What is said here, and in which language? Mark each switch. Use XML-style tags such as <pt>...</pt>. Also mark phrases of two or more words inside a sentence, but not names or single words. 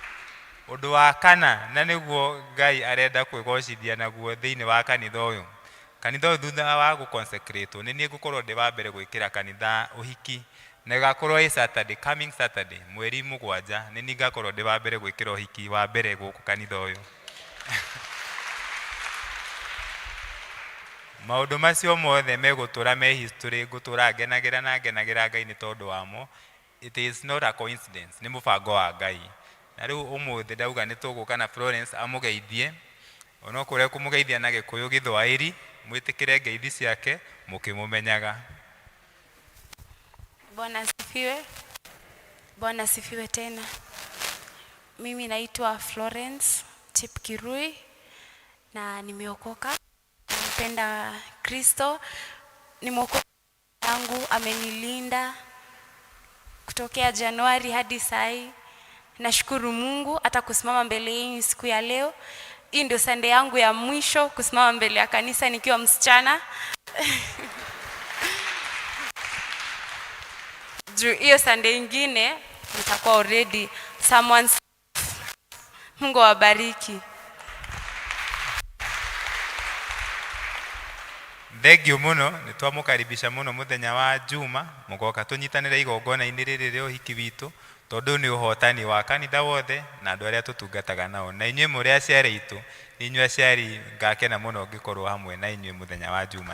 <ki>Ũndũ wa kana, na nĩguo Ngai arenda kwĩgocithia naguo thĩinĩ wa kanitha ũyũ, kanitha thutha wa gũconsecrate nĩ niĩ ngũkorwo ndĩ wa mbere gwĩkĩra kanitha ũhiki na ĩgakorwo Saturday,</ki> <en>coming Saturday</en> <ki>mweri 7 nĩ niĩ ngakorwo ndĩ wa mbere gwĩkĩra ũhiki wa mbere gũkũ kanitha ũyũ. Maũndũ macio mothe megũtũra me history, ngũtũra ngenagĩra Ngai nĩ tondũ wamo.</ki> <en>It is not a coincidence,</en> <ki>nĩ mũbango wa Ngai. Na rĩu ũmũthĩ ndauga nĩ tũgũka na Florence amũgeithie, onokorwo kũmũgeithia na Gĩkũyũ Gĩthwaĩri, mwĩtĩkĩre ngeithi ciake mũkĩmũmenyaga.</ki> <sw>Bwana asifiwe tena. Mimi naitwa Florence Chepkirui na nimeokoka. Nampenda Kristo. Ni mwokozi wangu, amenilinda kutokea Januari hadi sai. Nashukuru Mungu hata kusimama mbele yenu siku ya leo. Hii ndio Sunday yangu ya mwisho kusimama mbele ya kanisa nikiwa msichana. Juu hiyo Sunday ingine nitakuwa</sw> <en>already someone.</en> <sw>Mungu awabariki.</sw> <ki>Thengio muno nĩ twamũkaribisha muno mũthenya wa Juma mũgoka tũnyitanĩre igongona-inĩ rĩrĩ rĩa ũhiki witũ tondũ nĩ ũhotani wa kanitha wothe na andũ arĩa tũtungataga nao, na inyuĩ mũrĩ aciari aitũ, inyuĩ aciari ngakena muno ngĩkorwo hamwe na inyuĩ mũthenya wa Juma.</ki>